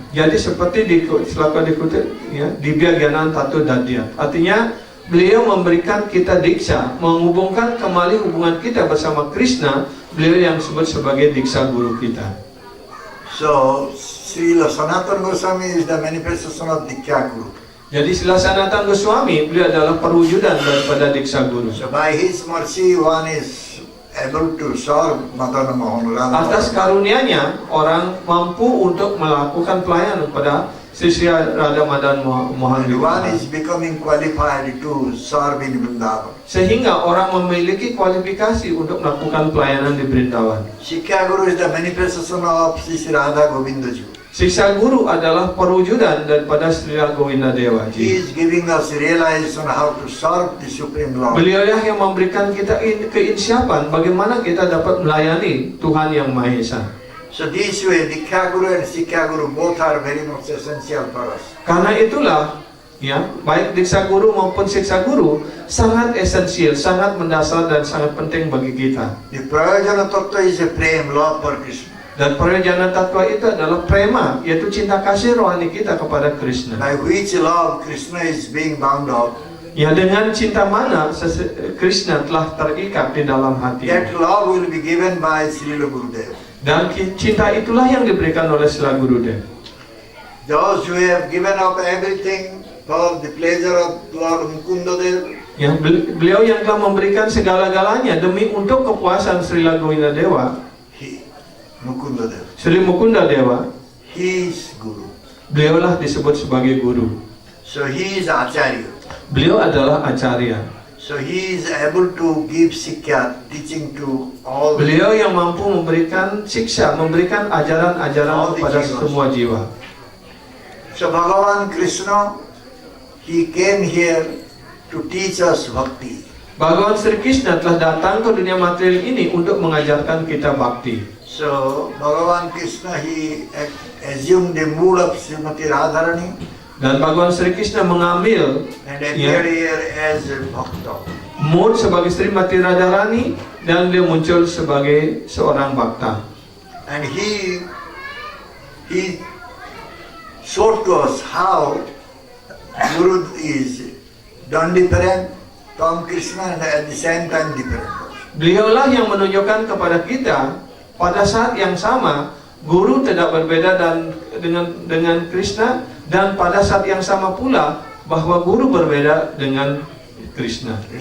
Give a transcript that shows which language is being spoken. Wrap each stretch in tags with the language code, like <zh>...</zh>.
<id>Ya, jadi seperti selaka dikutip, ya,</id> <sa>Dibya Gyanan Tatu Dadyat.</sa> <id>Artinya beliau memberikan kita diksa, menghubungkan kembali hubungan kita bersama Krishna. Beliau yang disebut sebagai diksa guru kita.</id> <en>So, Srila Sanatana Goswami is the manifestation of Dikya Guru.</en> <id>Jadi Srila Sanatana Goswami, beliau adalah perwujudan daripada diksa guru.</id> <en>So, by his mercy, one is able to serve Madana Mohan Radha.</en> <id>Atas karunia-Nya, orang mampu untuk melakukan pelayanan kepada Sri Radha Madan Mohan</id> <en>And one</en> <id>Vrindavan.</id> <en>is becoming qualified to serve in Vrindavan.</en> <id>Sehingga orang memiliki kualifikasi untuk melakukan pelayanan di Vrindavan.</id> <en>Sikya Guru is the manifestation of Sri Radha Govinda Ji.</en> <id>Siksa guru adalah perwujudan daripada Sri Govinda Dewa</id> <en>He</en> <id>Ji.</id> <en>is giving us realization how to serve the Supreme Lord.</en> <id>Beliau yang memberikan kita keinsiapan bagaimana kita dapat melayani Tuhan yang Maha Esa.</id> <en>So this way, Dikya Guru and Sikya Guru both are very much essential for us.</en> <id>Karena itulah, ya, baik diksa guru maupun siksa guru sangat esensial, sangat mendasar dan sangat penting bagi kita.</id> <en>The Prayojana Tattva is a prem, love for Krishna.</en> <id>Dan perwujudan tattva itu adalah prema, yaitu cinta kasih rohani kita kepada Krishna.</id> <en>By which love Krishna is being bound up.</en> <id>Ya, dengan cinta mana Krishna telah terikat di dalam hati.</id> <en>That love will be given by Srila Gurudev.</en> <id>Dan cinta itulah yang diberikan oleh Srila Gurudev.</id> <en>Those who have given up everything for the pleasure of Lord Mukundadev.</en> <id>Ya, beliau yang telah memberikan segala-galanya demi untuk kepuasan Srila Govindadewa.</id> <en>Mukundadev.</en> <id>Sri Mukundadewa.</id> <en>He is Guru.</en> <id>Beliaulah disebut sebagai guru.</id> <en>So he is Acharya.</en> <id>Beliau adalah Acharya.</id> <en>So he is able to give sikya, teaching to all.</en> <id>Beliau yang mampu memberikan siksa, memberikan ajaran-ajaran kepada semua jiwa.</id> <en>So Bhagavan Krishna, he came here to teach us bhakti.</en> <id>Bhagavan Sri Krishna telah datang ke dunia material ini untuk mengajarkan kita bakti.</id> <en>So Bhagavan Krishna, he assumed the mood of Srimati Radharani.</en> <id>Dan Bhagavan Sri Krishna mengambil</id> <en>And appeared here as a bhakta.</en> <id>mood sebagai Srimati Radharani dan dia muncul sebagai seorang bhakta.</id> <en>And he showed to us how Guru is done different from Krishna and at the same time different.</en> <id>Beliaulah yang menunjukkan kepada kita pada saat yang sama guru tidak berbeda dengan Krishna, dan pada saat yang sama pula bahwa guru berbeda dengan Krishna.</id>